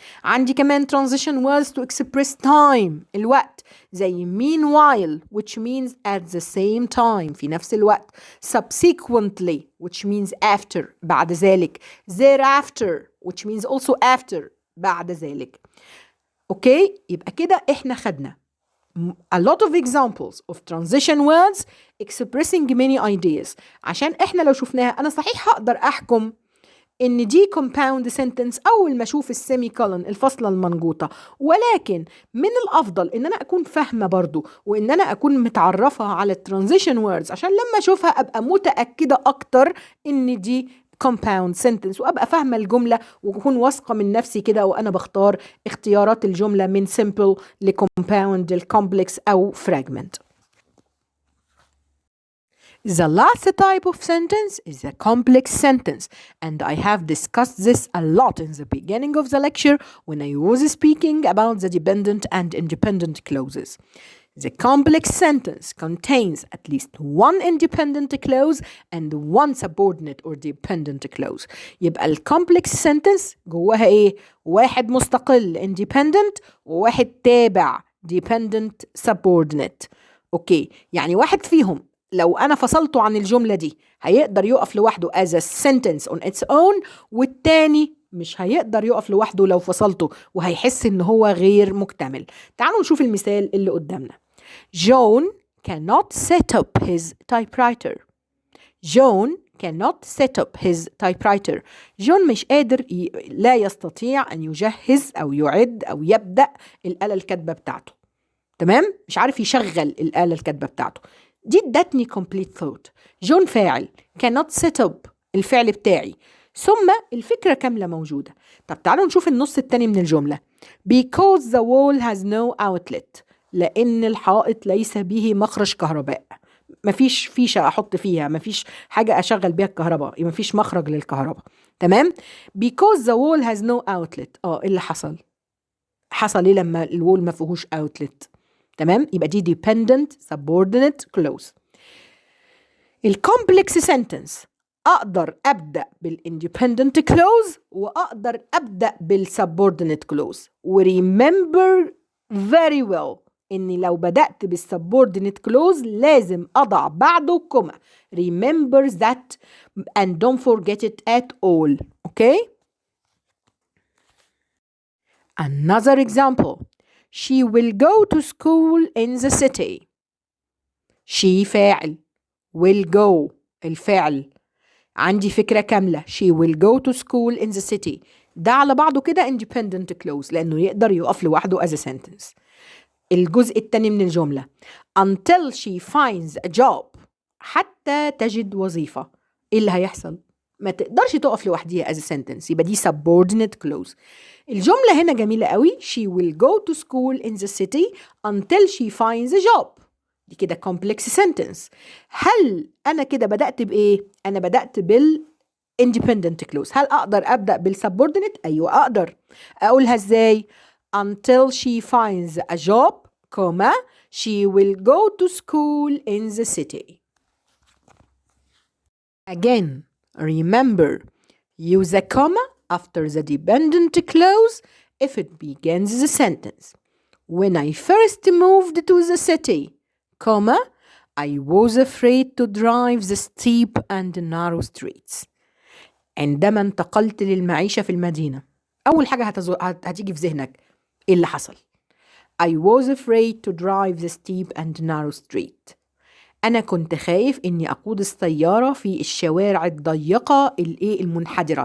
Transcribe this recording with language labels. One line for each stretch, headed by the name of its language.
Arabic: عندي كمان
English: transition words to express time
Arabic: الوقت زي
English: meanwhile which means at the same time
Arabic: في نفس الوقت
English: subsequently which means after
Arabic: بعد ذلك
English: thereafter which means also after بعد ذلك.
Arabic: اوكي يبقى كده احنا خدنا
English: a lot of examples of transition words expressing many ideas
Arabic: عشان احنا لو شفناها انا صحيح هقدر احكم ان دي compound sentence اول ما اشوف السيمي كولن الفاصله المنقوطه، ولكن من الافضل ان انا اكون فاهمه برضو وان انا اكون متعرفه على transition words عشان لما اشوفها ابقى متاكده اكتر ان دي compound sentence وابقى فاهمه الجمله واكون واثقه من نفسي كده وانا بختار اختيارات الجمله من simple لcompound الcomplex او fragment.
English: The last type of sentence is a complex sentence, and I have discussed this a lot in the beginning of the lecture when I was speaking about the dependent and independent clauses. The complex sentence contains at least one independent clause and one subordinate or dependent clause.
Arabic: يبقى ال complex sentence جواها ايه؟ واحد مستقل independent وواحد تابع dependent subordinate. اوكي يعني واحد فيهم لو أنا فصلته عن الجملة دي هيقدر يقف لوحده
English: as a sentence on its own،
Arabic: والتاني مش هيقدر يقف لوحده لو فصلته وهيحس إن هو غير مكتمل. تعالوا نشوف المثال اللي قدامنا.
English: John cannot set up his typewriter. John cannot set up his typewriter.
Arabic: جون مش قادر لا يستطيع أن يجهز أو يعد أو يبدأ الآلة الكاتبة بتاعته. تمام؟ مش عارف يشغل الآلة الكاتبة بتاعته. دي ادتني
English: complete thought.
Arabic: جون فاعل
English: cannot set up
Arabic: الفعل بتاعي ثم الفكرة كاملة موجودة. طب تعالوا نشوف النص التاني من الجملة.
English: Because the wall has no outlet
Arabic: لأن الحائط ليس به مخرج كهرباء. مفيش فيشة أحط فيها، مفيش حاجة أشغل بيها الكهرباء، مفيش مخرج للكهرباء. تمام؟
English: Because the wall has no outlet.
Arabic: إيه اللي حصل؟ حصل إيه لما الوول ما فيهوش outlet؟ تمام؟ يبقى دي dependent subordinate clause. الcomplex sentence أقدر أبدأ بالindependent clause وأقدر أبدأ بالsubordinate clause.
English: remember very well
Arabic: إني لو بدأت بالsubordinate clause لازم أضع بعده كوما.
English: remember that and don't forget it at all. Okay? Another example. She will go to school in the city. She
Arabic: فاعل
English: will go
Arabic: الفعل. عندي فكرة كاملة.
English: She will go to school in the city.
Arabic: ده على بعضه كده independent clause لأنه يقدر يقف لوحده
English: as a sentence.
Arabic: الجزء التاني من الجملة
English: until she finds a job
Arabic: حتى تجد وظيفة. إيه اللي هيحصل؟ ما تقدرش تقف لوحديها
English: as a sentence،
Arabic: يبقى دي subordinate clause. الجملة هنا جميلة قوي.
English: she will go to school in the city until she finds a job.
Arabic: دي كده complex sentence. هل أنا كده بدأت بإيه؟ أنا بدأت independent clause. هل أقدر أبدأ بالsubordinate؟ أيوة أقدر. أقولها إزاي؟
English: until she finds a job, comma, she will go to school in the city. Again, remember, use a comma after the dependent clause if it begins the sentence. When I first moved to the city, comma, I was afraid to drive the steep and narrow streets.
Arabic: عندما انتقلت للمعيشة في المدينة، أول حاجة هتيجي في ذهنك إيه اللي حصل؟
English: I was afraid to drive the steep and narrow street.
Arabic: أنا كنت خايف إني أقود السيارة في الشوارع الضيقة المنحدرة.